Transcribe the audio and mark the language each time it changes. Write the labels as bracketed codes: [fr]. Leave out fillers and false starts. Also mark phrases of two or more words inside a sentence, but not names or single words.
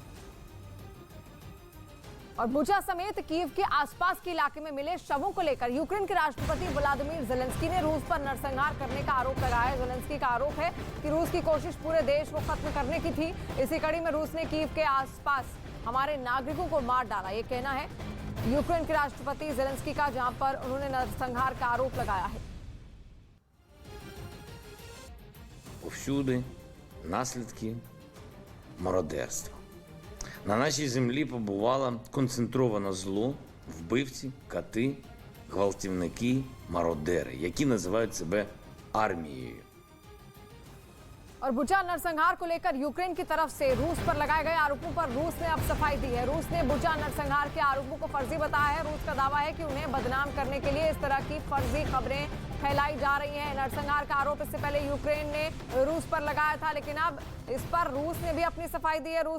[hi] और बुचा समेत कीव के आसपास के इलाके में मिले शवों को लेकर यूक्रेन के राष्ट्रपति व्लादिमीर ज़ेलेंस्की ने रूस पर नरसंहार करने का आरोप लगाया है। ज़ेलेंस्की का आरोप है कि रूस की कोशिश पूरे देश को खत्म करने की थी। इसी कड़ी में रूस ने कीव के आसपास हमारे नागरिकों को मार डाला, ये कहना है यूक्रेन के राष्ट्रपति ज़ेलेंस्की का, जहां पर उन्होंने नरसंहार का आरोप लगाया है। [uk] Всюди наслідки мародерства. На нашій землі побувало концентроване зло, вбивці, кати, гвалтівники, мародери, які називають себе армією. [hi] और बुचा नरसंहार को लेकर यूक्रेन की तरफ से रूस पर लगाए गए आरोपों पर रूस ने अब सफाई दी है। रूस ने बुचा नरसंहार के आरोपों को फर्जी बताया है। रूस का दावा है कि उन्हें बदनाम करने के लिए इस तरह की फर्जी खबरें फैलाई जा रही हैं। नरसंहार का आरोप इससे पहले यूक्रेन ने रूस पर लगाया था, लेकिन अब इस पर रूस ने भी अपनी सफाई दी है।